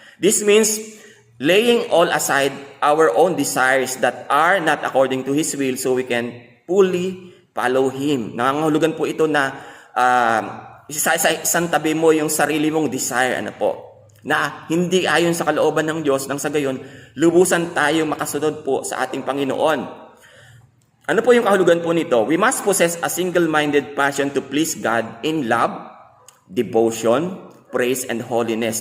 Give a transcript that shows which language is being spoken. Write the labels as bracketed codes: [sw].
[en] This means laying all aside our own desires that are not according to His will so we can fully follow Him. [tl] Nangangahulugan po ito na isang tabi mo yung sarili mong desire, na hindi ayon sa kalooban ng Diyos, nang sa gayon, lubusan tayo makasunod po sa ating Panginoon. Ano po yung kahulugan po nito? [en] We must possess a single-minded passion to please God in love, devotion, praise, and holiness.